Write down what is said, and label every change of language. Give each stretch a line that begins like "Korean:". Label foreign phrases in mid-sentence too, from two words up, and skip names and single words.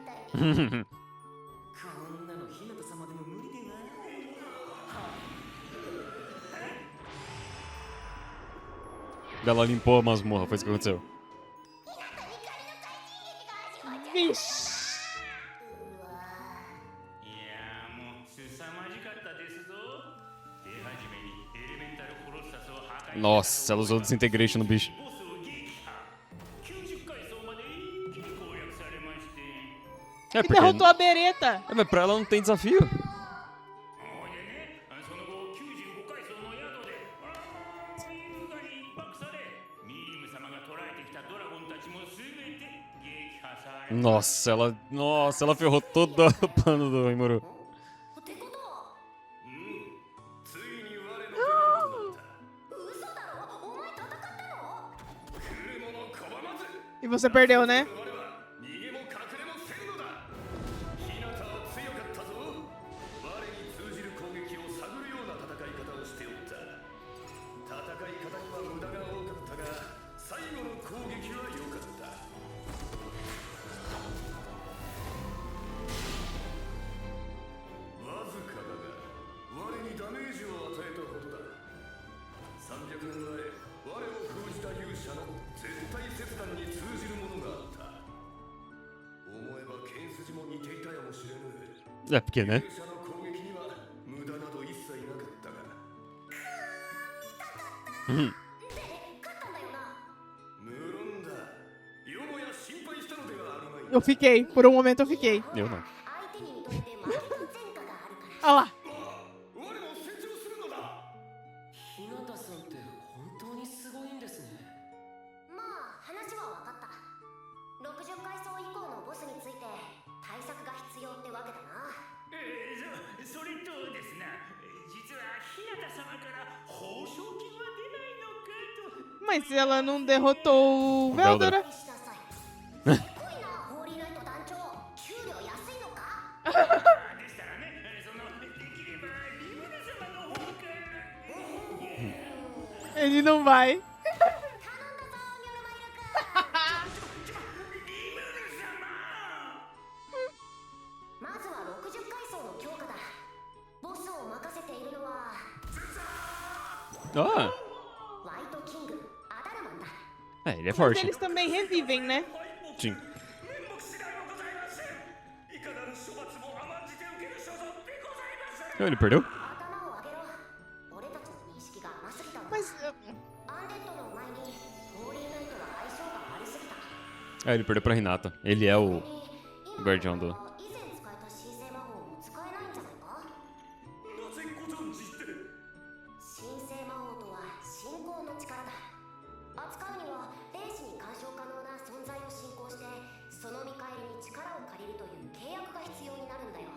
Japanese: こんなの日向様でも無理でな。
Portuguese: Ela limpou a masmorra, foi isso que aconteceu. Vixe.
Japanese: いやーもう凄まじかったですぞ。手始めにエレメンタルコロッサスを破壊。
Portuguese: Nossa, ela usou Disintegration no bicho.
Japanese: ボスを撃破。90階層まで一気に攻略されまして。
Portuguese: É, E porque... derrotou a Beretta. É, mas pra ela não tem desafio.
Japanese: ほいでね、その後95階層の宿で優雅に一泊され、ミリム様が捕らえてきたドラゴンたちも全て撃破され。
Portuguese: Nossa, ela ferrou todo o plano do Rimuru.
Japanese: ってことはついに我の出番となった。嘘だろ、お前戦ったの？来る者拒まず
Portuguese: E você perdeu, né?
Japanese: 我は逃げも隠れもせんのだ。日向は強かったぞ。我に通じる攻撃を探るような戦い方をしておった。戦い方には無駄が多かったが、最後の攻撃は良かった。わずかだが我にダメージを与えたほどだ。300年前我を封じた勇者の絶対切断に通じるものがあった。思えば剣筋も似ていたやもしれぬ。
Portuguese: É, porque, né?
Japanese: 勇者の攻撃には無駄など一切なかったが。で、勝ったんだよな。無論だ。よもや心配したのではあるまい。
Portuguese: Eu fiquei. Por um momento eu fiquei. Eu não.
Japanese: 相手に認めて負けた前科があるから。
Portuguese: Olha lá.
Japanese: 我も成長するのだ。日向さんって本当にすごいんですね。まあ話は分かった。60階層以降のボスについて対策が必要ってわけだな。それとですな、実は日向様から報奨金は出ないのかと。
Portuguese: Mas se ela não derrotou o Veldora.
Japanese: しなさい。すごいな、ホーリーナイト団長。給料安いのか？でしたらね、できればリムル様の方から。
Portuguese: Ele não vai.
Japanese: 頼んだぞ、ニョロマイル君。リムル様。まずは60階層の強化だ。ボスを任せているのは
Portuguese: Ah,
Japanese: ワイトキング、アダルマンだ。
Portuguese: é, ele é Mas forte. eles também revivem, né? Sim.
Japanese: 面目次第はございません。いかなる処罰も甘んじて受ける所存でございます。
Portuguese: Ele perdeu?
Japanese: 頭を上げろ。俺たちの認識が甘すぎたんだ。
Portuguese: Mas.
Japanese: アンデッドの前にホーリーナイトは相性が悪すぎた。
Portuguese: Ah, ele perdeu pra Hinata. Ele é o
Japanese: 今
Portuguese: guardião do.
Japanese: 以前使えた神聖魔法も使えないんじゃないか？なぜご存知で？神聖魔法とは信仰の力だ。扱うには霊視に干渉可能な存在を信仰してその見返りに力を借りるという契約が必要になるんだよ。